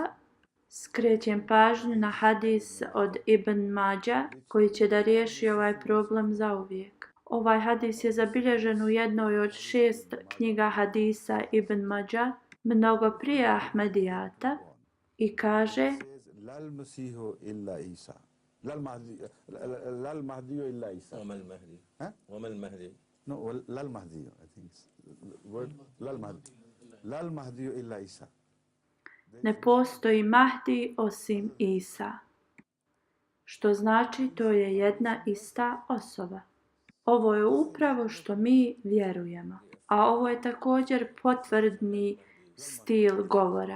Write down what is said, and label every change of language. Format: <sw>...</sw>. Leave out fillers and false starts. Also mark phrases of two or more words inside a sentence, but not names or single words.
<bs>Skrećem pažnju na hadis od Ibn Mađa koji će da riješi ovaj problem zauvijek. Ovaj hadis je zabilježen u jednoj od 6 knjiga hadisa Ibn Mađa, mnogo prije Ahmedijata, i kaže:</bs> <ar>لا المسيح إلا عيسى. لا المهدي إلا عيسى. وما المهدي. Huh? وما المهدي. No, لا المهدي,</ar> <en>I think. Word</en> <ar>لا المهدي. لا المهدي إلا عيسى.</ar> <bs>Ne postoji Mahdi osim Isa. Što znači to je jedna ista osoba. Ovo je upravo što mi vjerujemo. A ovo je također potvrdni stil govora.</bs>